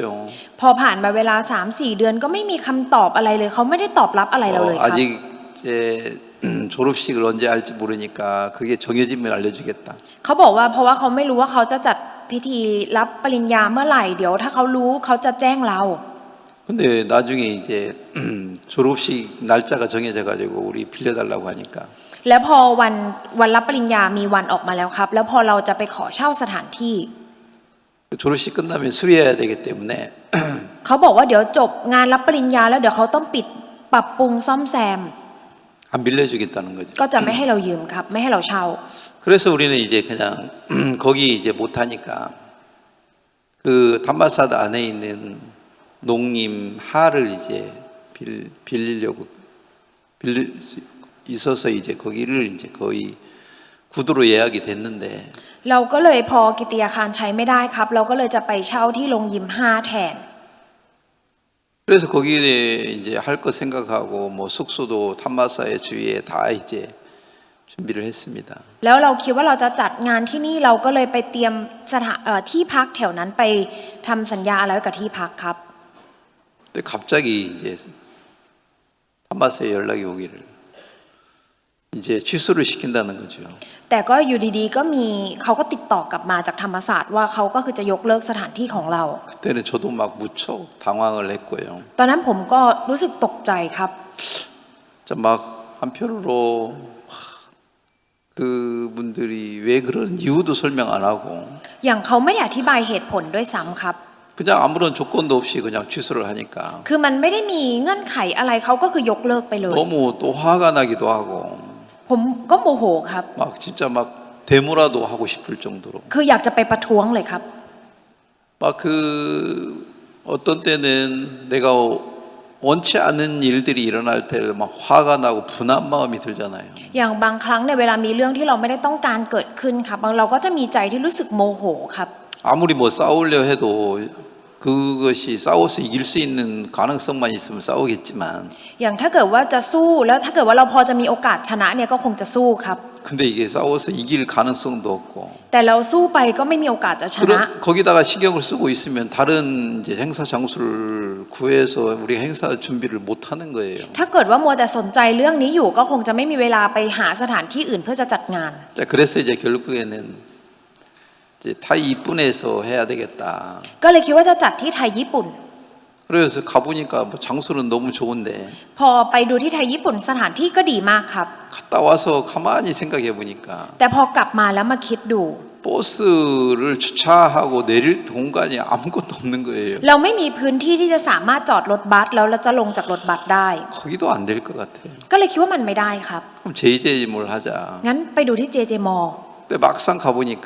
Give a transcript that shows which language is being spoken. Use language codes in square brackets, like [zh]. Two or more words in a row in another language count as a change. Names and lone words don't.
[th] พอผ่านมาเวลา 3-4 เดือนก็ไม่มีคำตอบอะไรเลยเขาไม่ได้ตอบรับอะไรเราเลยครับ [ko] 아직 이제 졸업식을 언제 할지 모르니까 그게 정해지면 알려주겠다. [th] เขาบอกว่าเพราะว่าเขาไม่รู้ว่าเขาจะจัดพิธีรับปริญญาเมื่อไหร่เดี๋ยวถ้าเขารู้เขาจะแจ้งเรา [ko] 근데 나중에 이제 졸업식 날짜가 정해져 가지고 우리 빌려달라고 하니까 [th] แล้วพอวันรับปริญญามีวันออกมาแล้วครับ แล้วพอเราจะไปขอเช่าสถานที่ [ko] 졸업식 끝나면 수리해야 되기 때문에 [th] เขาบอกว่าเดี๋ยวจบงานรับปริญญาแล้วเดี๋ยวเขาต้องปิดปรับปรุงซ่อมแซม [ko] 안 빌려주겠다는 거죠. [th] ก็จะไม่ให้เรายืมครับไม่ให้เราเช่า [ko] 그래서 우리는 이제 그냥 거기 이제 못 하니까 그 담마사드 안에 있는 농림 하를 이제 빌리려고 빌릴 수 있어서 이제 거기를 이제 거의 구두로 예약이 됐는데 [th] เราก็เลยพอกิตติยาคารใช้ไม่ได้ครับ เราก็เลยจะไปเช่าที่โรงยิม5แทน [ko] 그래서 거기에 이제 할 거 생각하고 뭐 숙소도 탐마사의 주위에 다 이제 준비를 했습니다. [th] แล้วเราคิดว่าเราจะจัดงานที่นี่เราก็เลยไปเตรียมที่พักแถวนั้นไปทำสัญญาอะไรไว้กับที่พักครับ [ko] 근데 갑자기 이제 탐마사에 연락이 오기를 이제 취소를 시킨다는 거죠. [th] แต่ก็อยู่ดีๆก็มีเขาก็ติดต่อกลับมาจากธรรมศาสตร์ว่าเขาก็คือจะยกเลิกสถานที่ของเรา [ko] 그때는 저도 막 무척 당황을 했고요. [th] ตอนนั้นผมก็รู้สึกตกใจครับ [ko] 막 한편으로 그분들이 왜 그런 이유도 설명 안 하고 [th] อย่างเขาไม่ได้อธิบายเหตุผลด้วยซ้ำครับ [ko] 그냥 아무런 조건도 없이 그냥 취소를 하니까 [th] คือมันไม่ได้มีเงื่อนไขอะไรเขาก็คือยกเลิกไปเลย [ko] 너무 또 화가 나기도 하고 [th] ผมก็โมโหครับ [ko] 막 진짜 막 데모라도 하고 싶을 정도로 [th] คืออยากจะไปประท้วงเลยครับ [ko] 막 그 어떤 때는 내가 원치 않은 일들이 일어날 때 막 화가 나고 분한 마음이 들잖아요. [th] อย่างบางครั้งในเวลามีเรื่องที่เราไม่ได้ต้องการเกิดขึ้นครับบางเราก็จะมีใจที่รู้สึกโมโหครับ [ko] 아무리 뭐 싸우려 해도 그것이 싸워서 이길 수 있는 가능성만 있으면 싸우겠지만 [th] อย่างถ้าเกิดว่าจะสู้แล้วถ้าเกิดว่าเราพอจะมีโอกาสชนะเนี่ยก็คงจะสู้ครับ [ko] 근데 이게 싸워서 이길 가능성도 없고 [th] แต่เราสู้ไปก็ไม่มีโอกาสจะชนะ [ko] 거기다가 신경을 쓰고 있으면 다른 이제 행사 장소를 구해서 우리 행사 준비를 못 하는 거예요. [th] ถ้าเกิดว่ามัวแต่สนใจเรื่องนี้อยู่ก็คงจะไม่มีเวลาไปหาสถานที่อื่นเพื่อจะจัดงาน [ko] 자, 그래서 이제 결국에는 이제 타이 이쁜에서 해야 되겠다. [th] ก็เลยคิดว่าจะจัดที่ไทยญี่ปุ่น [ko] 그래서 가보니까 뭐 장소는 너무 좋은데 [th] พอไปดูที่ไทยญี่ปุ่นสถานที่ก็ดีมากครับ [ko] 갔다 와서 가만히 생각해 보니까 [th] แต่พอกลับมาแล้วมาคิดดู [ko] 버스를 주차하고 내릴 공간이 아무것도 없는 거예요. [th] เราไม่มีพื้นที่ที่จะสามารถจอดรถบัสแล้วเราจะลงจากรถบัสได้ [ko] 거기도 안 될 것 같아요. [th] ก็เลยคิดว่ามันไม่ได้ครับ [ko] 그럼 JJ뭘 하자. [th] งั้นไปดูที่ JJ Mall [ko] 근데 막상 가보니까